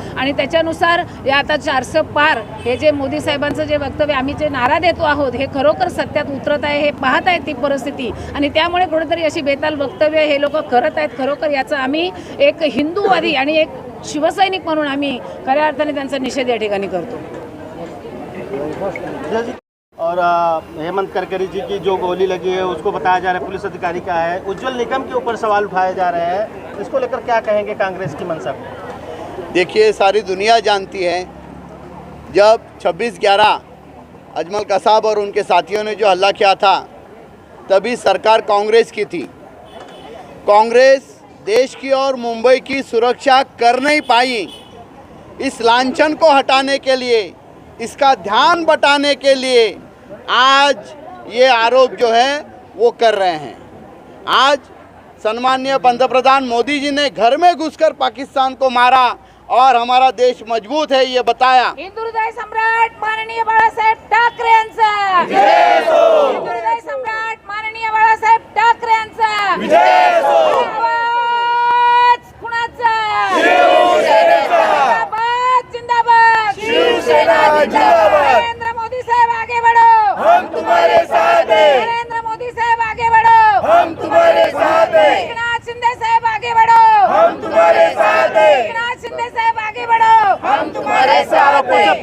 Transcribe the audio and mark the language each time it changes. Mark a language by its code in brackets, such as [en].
[mr] आणि त्याच्यानुसार या आता 400 पार हे जे मोदी साहेबांचं जे वक्तव्य आम्ही जे नारा देतो आहोत हे खरोखर सत्यात उतरत आहे, हे पाहत आहेत ती परिस्थिती आणि त्यामुळे कुठेतरी अशी बेताल वक्तव्य हे लोक करत आहेत। खरोखर याचा आम्ही एक हिंदूवादी आणि एक शिवसैनिक म्हणून आम्ही खऱ्या अर्थाने त्यांचा निषेध या ठिकाणी करतो। [hi] और हेमंत करकरे जी की जो गोली लगी है उसको बताया जा रहा है पुलिस अधिकारी का है, उज्जवल निकम के ऊपर सवाल उठाए जा रहे हैं, इसको लेकर क्या कहेंगे कांग्रेस की मंशा को? देखिए, सारी दुनिया जानती है जब 26/11 अजमल कसाब और उनके साथियों ने जो हल्ला किया था तभी सरकार कांग्रेस की थी। कांग्रेस देश की और मुंबई की सुरक्षा कर नहीं पाई। इस लांछन को हटाने के लिए, इसका ध्यान बटाने के लिए आज ये आरोप जो है वो कर रहे हैं। आज सम्माननीय पंतप्रधान मोदी जी ने घर में घुसकर पाकिस्तान को मारा और हमारा देश मजबूत है, ये बताया। [mr] हिंदू हृदय सम्राट माननीय बाळासाहेब ठाकरे यांचा हिंदू हृदय सम्राट माननीय बाळासाहेब ठाकरे यांचा आवाज कुणाचा? [hi] जिंदाबाद जिंदाबाद। नरेंद्र मोदी साहेब आगे बढ़ो, हम तुम्हारे साथ हैं। नरेंद्र मोदी साहेब आगे बढ़ो, हम तुम्हारे साथ हैं। एकनाथ शिंदे साहेब आगे बढ़ो, हम तुम्हारे साथ हैं। एकनाथ शिंदे साहेब आगे बढ़ो, हम तुम्हारे साथ हैं।